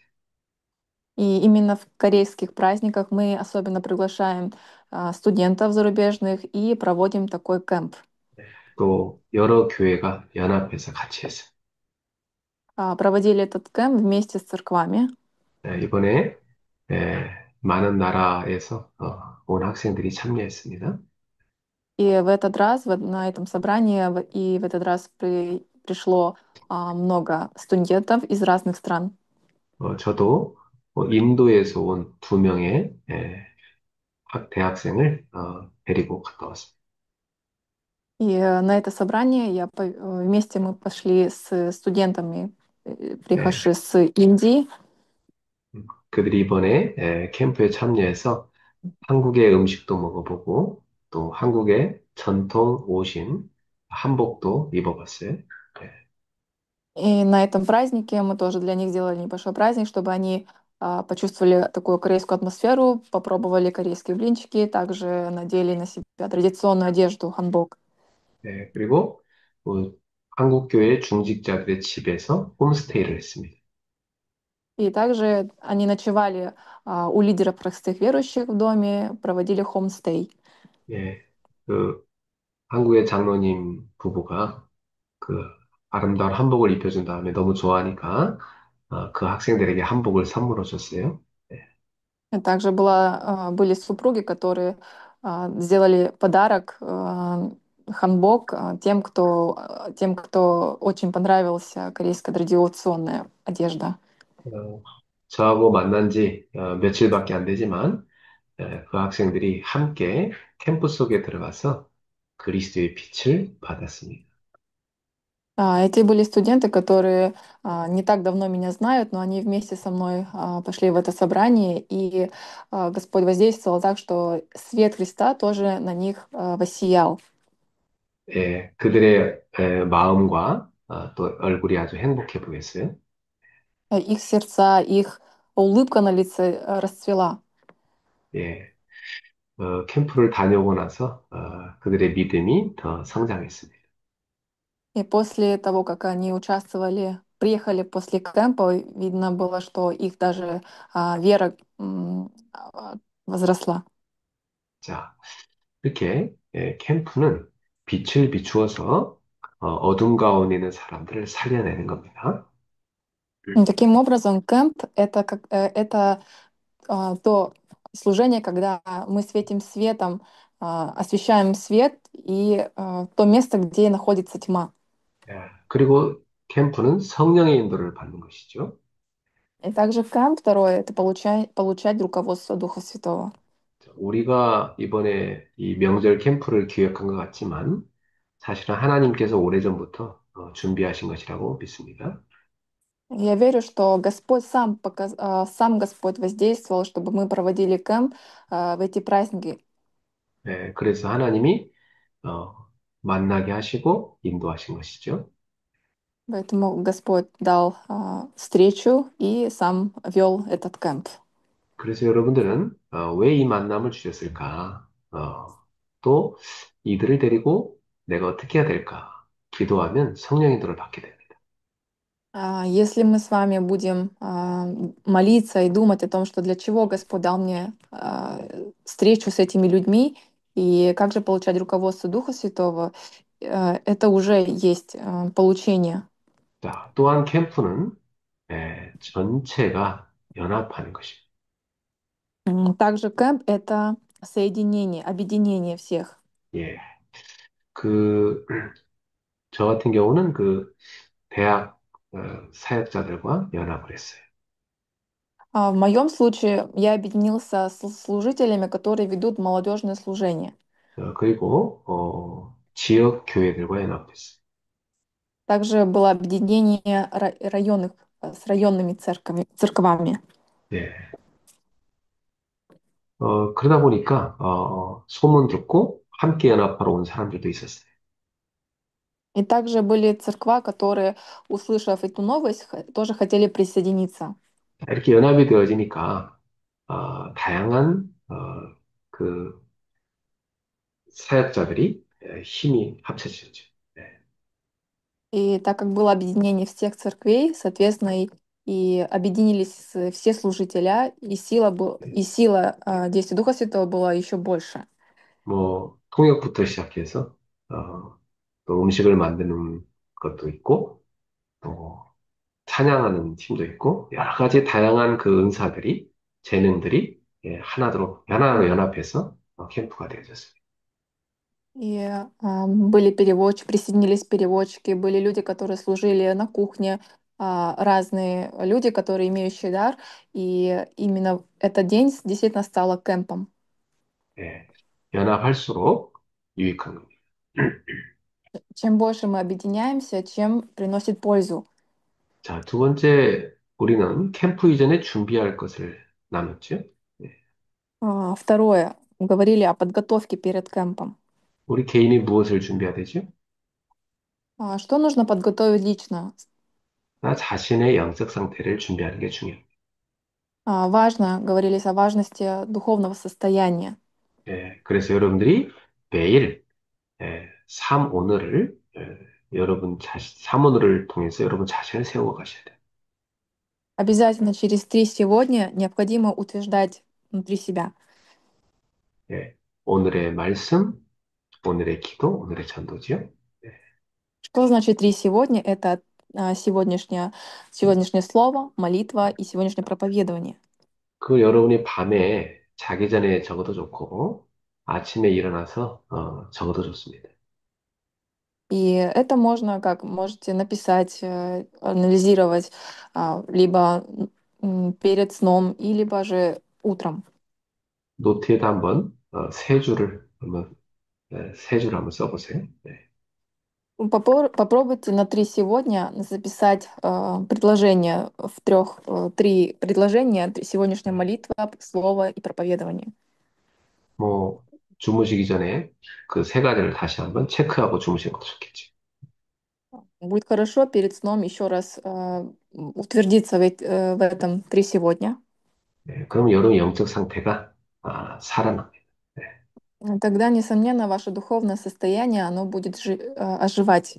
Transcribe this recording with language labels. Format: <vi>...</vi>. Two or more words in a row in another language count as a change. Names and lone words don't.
<ru>И именно в корейских праздниках мы особенно приглашаем студентов зарубежных и проводим такой кемп.</ru> <ko>또 여러 교회가 연합해서 같이 했어요.</ko> <ru>Проводили этот кемп вместе с церквами.</ru> <ko>이번에 많은 나라에서 온 학생들이 참여했습니다.</ko> <ru>И в этот раз, на этом собрании, и в этот раз пришло много студентов из разных стран.</ru> <ko>저도 인도에서 온 두 명의 대학생을 데리고 갔다 왔습니다.</ko> <ru>И на это собрание вместе мы пошли с студентами,</ru> <ko>예,</ko> <ru>прихожи с Индии.</ru> <ko>그들이 이번에 캠프에 참여해서 한국의 음식도 먹어보고 또 한국의 전통 옷인 한복도 입어봤어요. 네,</ko> <ru>И на этом празднике мы тоже для них сделали небольшой праздник, чтобы они почувствовали такую корейскую атмосферу, попробовали корейские блинчики, также надели на себя традиционную одежду ханбок.</ru> <ko>그리고 한국 교회 중직자들의 집에서 홈스테이를 했습니다.</ko> <ru>И также они ночевали у лидеров простых верующих в доме, проводили хомстей.</ru> <ko>예, 그 한국의 장로님 부부가 그 아름다운 한복을 입혀준 다음에 너무 좋아하니까 그 학생들에게 한복을 선물로 줬어요. 네,</ko> <ru>И также были супруги, которые сделали подарок ханбок тем, кто очень понравился корейская традиционная одежда.</ru> <ko>어, 저하고 만난 지 며칠밖에 안 되지만 그 학생들이 함께 캠프 속에 들어가서 그리스도의 빛을 받았습니다.</ko> <ru>Эти были студенты, которые не так давно меня знают, но они вместе со мной пошли в это собрание, и Господь воздействовал так, что свет Христа тоже на них воссиял.</ru> <ko>그들의 마음과 또 얼굴이 아주 행복해 보였어요.</ko> <ru>Их сердца, их улыбка на лице расцвела.</ru> <ko>예, 캠프를 다녀오고 나서 그들의 믿음이 더 성장했습니다.</ko> <ru>И после того, как они приехали после кемпа, видно было, что их даже вера возросла.</ru> <ko>자, 이렇게 캠프는 빛을 비추어서 어둠 가운데 있는 사람들을 살려내는 겁니다.</ko> <ru>И таким образом, кемп это то служение, когда мы светим светом, освещаем свет и то место, где находится тьма.</ru> <ko>그리고 캠프는 성령의 인도를 받는 것이죠.</ko> <ru>И также кемп второе это получать руководство Духа Святого.</ru> <ko>우리가 이번에 이 명절 캠프를 기획한 것 같지만 사실은 하나님께서 오래전부터 준비하신 것이라고 믿습니다.</ko> <ru>Я верю, что Господь сам Господь воздействовал, чтобы мы проводили кемп в эти праздники.</ru> <ko>그래서 하나님이 어, 만나게 하시고 인도하신 것이죠. Поэтому Господь дал встречу и сам вел этот кемп. 그래서 여러분들은 왜 이 만남을 주셨을까? 또 이들을 데리고 내가 어떻게 해야 될까? 기도하면 성령의 인도를 받게 됩니다.</ko> <ru>Если мы с вами будем молиться и думать о том, что для чего Господь дал мне встречу с этими людьми и как же получать руководство Духа Святого, это уже есть получение.</ru> <ko>자, 또한 캠프는 전체가 연합하는 것입니다.</ko> <ru>Также кэмп — это соединение, объединение всех.</ru> <ko>예, 그, 저 같은 경우는 그 대학 사역자들과 연합을 했어요.</ko> <ru>В моем случае я объединился с служителями, которые ведут молодежное служение.</ru> <ko>그리고 지역 교회들과 연합했어요.</ko> <ru>Также было объединение районных, с районными церквами.</ru> <ko>네. 그러다 보니까 소문 듣고 함께 연합하러 온 사람들도 있었어요.</ko> <ru>И также были церква, которые, услышав эту новость, тоже хотели присоединиться.</ru> <ko>이렇게 연합이 되어지니까 다양한 그 사역자들이 힘이 합쳐지죠. 네.</ko> <ru>И так как было объединение всех церквей, соответственно, и объединились все служителя, и сила действия Духа Святого была еще больше.</ru> <ko>뭐 통역부터 시작해서 또 음식을 만드는 것도 있고 또 찬양하는 팀도 있고 여러 가지 다양한 그 은사들이 재능들이 하나로 연합해서 캠프가 되어졌습니다.</ko> <ru>И были переводчики, присоединились переводчики, были люди, которые служили на кухне, разные люди, которые имеющие дар. И именно этот день действительно стала кемпом.</ru> <ko>예, 연합할수록 유익한 겁니다.</ko> <ru>Чем больше мы объединяемся, чем приносит пользу.</ru> <ko>자, 두 번째, 우리는 캠프 이전에 준비할 것을 나눴죠. 예,</ko> <ru>Второе. Говорили о подготовке перед кемпом.</ru> <ko>우리 개인이 무엇을 준비해야 되죠?</ko> <ru>Что нужно подготовить лично?</ru> <ko>나 자신의 영적 상태를 준비하는 게 중요해요.</ko> <ru>Важно, говорились о важности духовного состояния.</ru> <ko>예, 그래서 여러분들이 매일 삶 오늘을 삶 오늘을 통해서 여러분 자신을 세워 가셔야 돼요.</ko> <ru>Обязательно через 3 сегодня необходимо утверждать внутри себя.</ru> <ko>예, 오늘의 말씀, 오늘의 기도, 오늘의 전도지요. 예,</ko> <ru>Что значит 3 сегодня? Это сегодняшнее слово, молитва и сегодняшнее проповедование.</ru> <ko>그 여러분이 밤에 자기 전에 적어도 좋고 아침에 일어나서 적어도 좋습니다.</ko> <ru>И это можно, как можете написать, анализировать, либо перед сном, и либо же утром.</ru> <ko>노트에다 한번 세 줄을 한번 써보세요. 네.</ko> <ru>Попробуйте на 3 сегодня записать предложения три предложения, сегодняшняя молитва, слово и проповедование.</ru> <ko>뭐 주무시기 전에 그 세 가지를 다시 한번 체크하고 주무시는 것도 좋겠지.</ko> <ru>Будет хорошо перед сном еще раз утвердиться в этом 3 сегодня.</ru> <ko>네, 그럼 여러분 영적 상태가 살아납니다. 네.</ko> <ru>Тогда, несомненно, ваше духовное состояние, оно будет оживать.</ru>